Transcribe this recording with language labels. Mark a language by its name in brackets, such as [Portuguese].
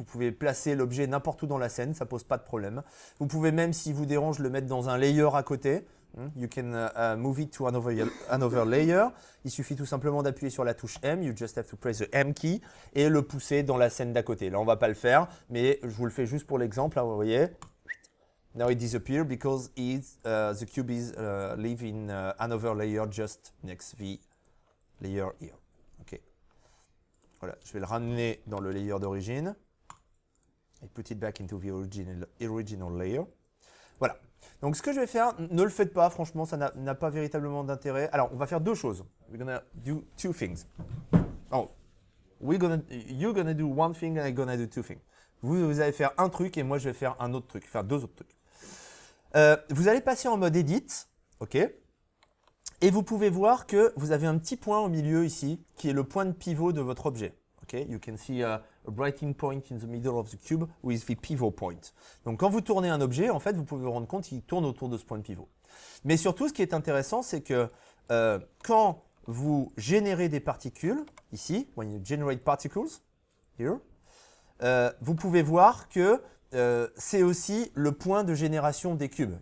[French] Vous pouvez placer l'objet n'importe où dans la scène, ça pose pas de problème. Vous pouvez même, si vous dérange, le mettre dans un layer à côté. [English] You can move it to another layer. [French] Il suffit tout simplement d'appuyer sur la touche M. [English] You just have to press the M key [French] et le pousser dans la scène d'à côté. Là, on ne va pas le faire, mais je vous le fais juste pour l'exemple. Là, vous voyez. [English] Now it disappears because the cube is live in another layer just next the layer here. Okay. [French] Voilà, je vais le ramener dans le layer d'origine. [English] Et put it back into the original layer. [French] Voilà. Donc ce que je vais faire, ne le faites pas, franchement, ça n'a pas véritablement d'intérêt. Alors, on va faire deux choses. [English] We're gonna do two things. Oh, you're gonna do one thing and I'm gonna do two things. [French] Vous allez faire un truc et moi je vais faire un autre truc, faire deux autres trucs. Vous allez passer en mode edit, ok? Et vous pouvez voir que vous avez un petit point au milieu ici, qui est le point de pivot de votre objet. [English] Okay? You can see a writing point in the middle of the cube with the pivot point. [French] Donc quand vous tournez un objet, en fait, vous pouvez vous rendre compte qu'il tourne autour de ce point de pivot. Mais surtout, ce qui est intéressant, c'est que quand vous générez des particules, ici, [English] when you generate particles, here, [French] vous pouvez voir que c'est aussi le point de génération des cubes.